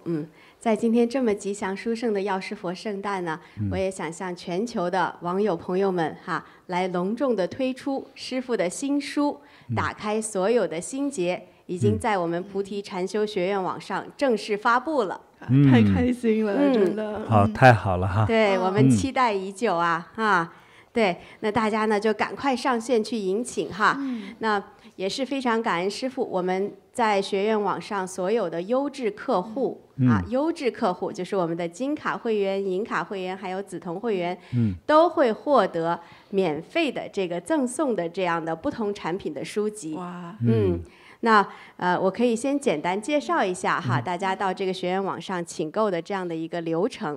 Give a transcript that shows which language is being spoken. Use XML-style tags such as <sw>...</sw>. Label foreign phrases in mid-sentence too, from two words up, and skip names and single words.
<zh>在今天这么吉祥殊胜的药师佛圣誕呢，我也想向全球的网友朋友们来隆重的推出師父的新書，打開所有的心結，已經在我們菩提禪修學院網上正式發布了。太開心了，真的。好，太好了哈。對，我們期待已久啊。對，那大家呢就趕快上線去迎請哈。那也是非常感恩師父，我們在學院網上所有的優質客戶優質客戶就是我們的金卡會員、銀卡會員還有紫銅會員，都會獲得免費的這個贈送的這樣的不同產品的書籍。哇，那我可以先簡單介紹一下哈，大家到這個學院網上請購的這樣的一個流程。</zh>